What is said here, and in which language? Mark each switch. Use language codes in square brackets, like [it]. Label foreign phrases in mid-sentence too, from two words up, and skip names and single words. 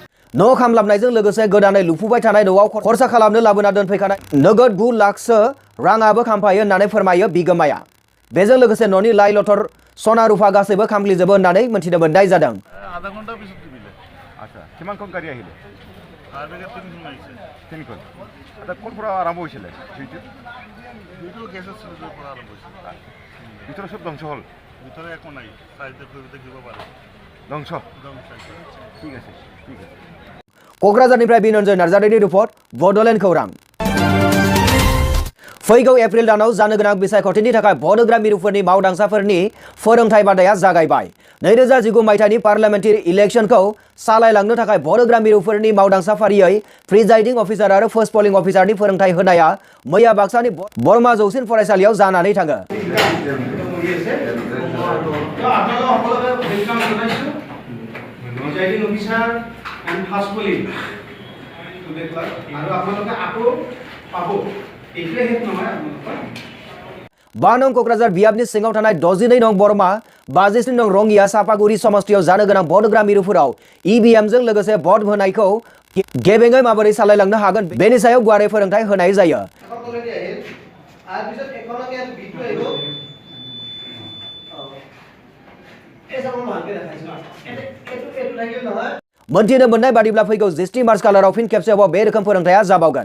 [brx] न' खामलाबनायजों लोगोसे गोदानै लुफुबाय थानाय न'आव खरसा खालामनो लाबोना दोनफैखानाय नोगोद 9 लाखसो राङाबो खामफायो होननानै फोरमायो बिगोमाया। बेजों लोगोसे न'नि लाइ लथर सना रुफा गासैबो खामग्लिजोबो होननानै मिथिनो मोननाय जादों। [as] আধা ঘণ্টা পিছত দিলে আচ্ছা কিমানখন গাড়ী আহিলে তিনিখন এটা কোন পৰা আৰম্ভ হৈছিলে সেইটো গেছৰ চিলিণ্ডাৰৰ পৰা আৰম্ভ হৈছিল ভিতৰত সব ধ্বংস হ'ল ভিতৰত একো নাই চাইডে দেখিব পাৰে ধ্বংস ঠিক আছে ঠিক আছে [brx] क'क्राझारनिफ्राय बिनन्जय नार्जारिनि रिपर्ट बड'लेण्ड खौरां। फैगौ एप्रिल दानाव जानो गोनां बिसायख'थिनि थाखाय बड'ग्रा मिरुफोरनि मावदांसाफोरनि फोरोंथाय बादाया जागायबाय। 2019 मायथाइनि पार्लियामेन्टारि इलेक्शनखौ सालायलांनो थाखाय बड'ग्रा मिरुफोरनि मावदांसा फारियै [en] presiding officer [brx] आरो [en] first polling officerनि [brx] फोरोंथाय होनाया मैया बाक्सानि बरमा जौसिन फरायसालियाव जानानै थाङो। [en] and fast polling to the club [as] আৰু আপোনালোকে আকৌ পাব এইটোৱে হেত নহয় আপোনালোকৰ [brx] 12 नং क'क्राझार बियाबनि सिङाव थानाय 62 नং बरमा 52 नं रंगिया सापागुरि समस्तियाव जानो गोनां बड'ग्रा मिरुफोराव ईवीएमजों लोगोसे भट होनायखौ गेबेङै माबोरै सालायलांनो हागोन बेनि सायाव गुवारै फोरोंथाय होनाय जायो। मोनथिनो मोननाय बादिब्ला फैगौ 10 मार्च खालाराव फिन खेबसेबाव बे रोखोम फोरोंथाया जाबावगोन।